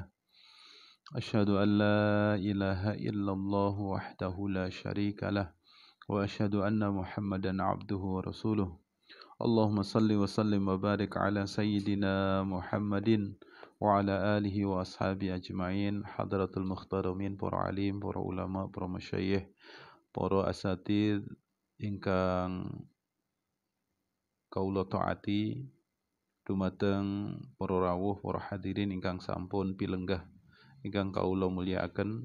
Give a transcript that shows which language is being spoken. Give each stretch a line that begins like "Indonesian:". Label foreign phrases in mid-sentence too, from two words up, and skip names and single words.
Arabic: أشهد أن لا إله إلا الله وحده لا شريك له وأشهد أن محمدا عبده ورسوله. اللهم صل وسلم وبارك على سيدنا محمد وعلى آله وأصحابه أجمعين. حضرة المحترمين,
Javanese: para alim, para ulama, para masyayikh, para asatid ingkang kaula taati, dumateng para rawuh, para hadirin ingkang sampun pilenggah ingkang kaula mulyakaken.